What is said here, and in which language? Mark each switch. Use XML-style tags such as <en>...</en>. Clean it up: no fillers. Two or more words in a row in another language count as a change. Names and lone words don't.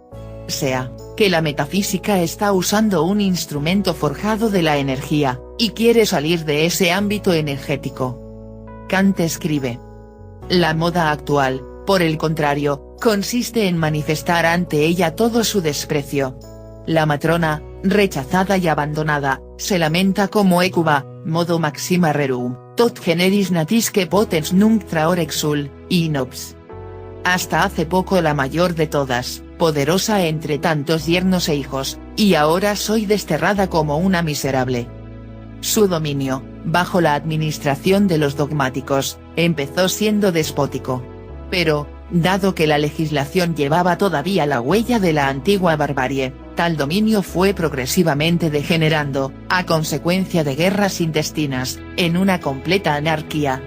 <es>Sea, que la metafísica está usando un instrumento forjado de la energía, y quiere salir de ese ámbito energético. Kant escribe: la moda actual, por el contrario, consiste en manifestar ante ella todo su desprecio. La matrona, rechazada y abandonada, se lamenta como hécuba,</es> <la>modo maxima rerum, tot generis natisque potens nunc traor exul, inops.</la> <es>Hasta hace poco la mayor de todas, poderosa entre tantos yernos e hijos, y ahora soy desterrada como una miserable. Su dominio, bajo la administración de los dogmáticos, empezó siendo despótico. Pero, dado que la legislación llevaba todavía la huella de la antigua barbarie, tal dominio fue progresivamente degenerando, a consecuencia de guerras intestinas, en una completa anarquía.</es>